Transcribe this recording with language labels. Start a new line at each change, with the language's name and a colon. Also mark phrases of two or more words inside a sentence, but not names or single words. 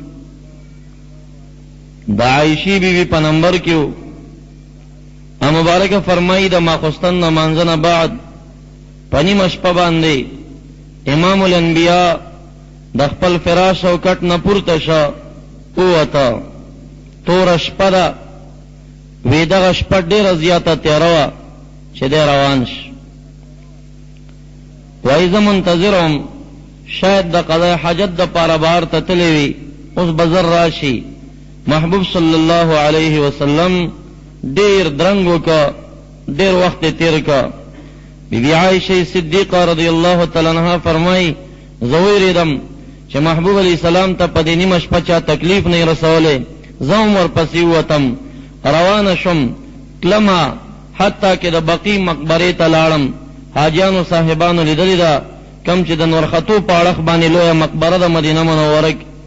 Pashto: دا عائشی بی بی په نمبر کیو مبارکه فرمایی د ماخستن نمانځه نه بعد په نیمه شپه باندې امام الانبیاء د خپل فراش او کټ نه پورته شه ووته، توره شپه ده، وی دغه شپه ډېره زیاته تیاره وه چې دی روان شي، وایي زه منتظر وم شاید د قضای حاجت دپاره بهر ته تللی وي، اوس به زر راشي. محبوب
Arabic: صلی الله علیه وسلم
Pashto: ډیر درنګ وکړه، ډیر وخت تیر کړه. بی بی عائشہ صدیقہ
Arabic: رضی اللہ تعالی عنہا
Pashto: فرمائی زه ویریدم چې محبوب علیہ السلام ته په دې نیمه شپه چا تکلیف نه رسولی، زه هم ورپسې ووتم، روانه شم، تلمه حتی کې د بقی مقبرې ته لاړم. حاجیانو صاحبانو لیدلې ده کم چې د نورختو په اړخ باندې لویه مقبره د مدینه منوره کې.